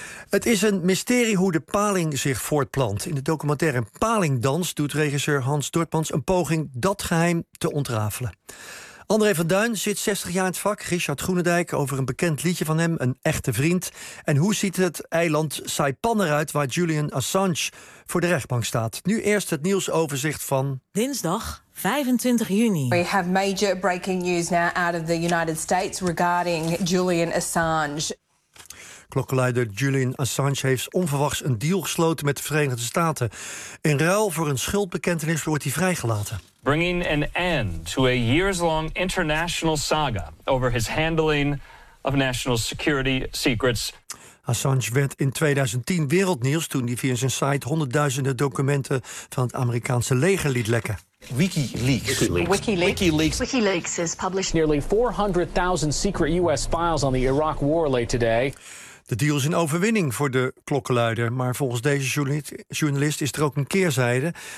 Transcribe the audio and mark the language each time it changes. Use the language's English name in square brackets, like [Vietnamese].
[Dutch] Het is een mysterie hoe de paling zich voortplant. In de documentaire Palingdans doet regisseur Hans Dortmans een poging dat geheim te ontrafelen. André van Duin zit 60 jaar in het vak. Richard Groenendijk over een bekend liedje van hem, een echte vriend. En hoe ziet het eiland Saipan eruit waar Julian Assange voor de rechtbank staat? Nu eerst het nieuwsoverzicht van dinsdag 25 juni. [English] We have major breaking news now out of the United States regarding Julian Assange. [Dutch] Klokkenluider Julian Assange heeft onverwachts een deal gesloten met de Verenigde Staten. In ruil voor een schuldbekentenis wordt hij vrijgelaten. [English] Bringing an end to a years-long international saga over his handling of national security secrets. [Dutch] Assange werd in 2010 wereldnieuws toen hij via zijn site honderdduizenden documenten van het Amerikaanse leger liet lekken. [English] WikiLeaks has published nearly 400,000 secret US files on the Iraq war late today. [Dutch] De deal is een overwinning voor de klokkenluider, maar volgens deze journalist is er ook een keerzijde.